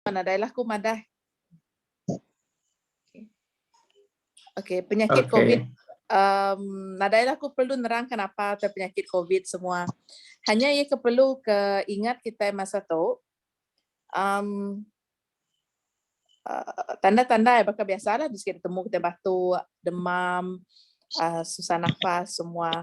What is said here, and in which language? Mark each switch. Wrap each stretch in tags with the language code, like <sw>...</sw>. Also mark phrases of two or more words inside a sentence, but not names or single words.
<iba>Nadailah ku madah. Okey, penyakit Okey. COVID. Nadailah ku perlu nerangkan apa tu penyakit COVID semua. Hanya ia perlu ke ingat kita masa tu, tanda-tanda bakal biasalah sikit temu kita batuk, demam, susah nafas semua.</iba>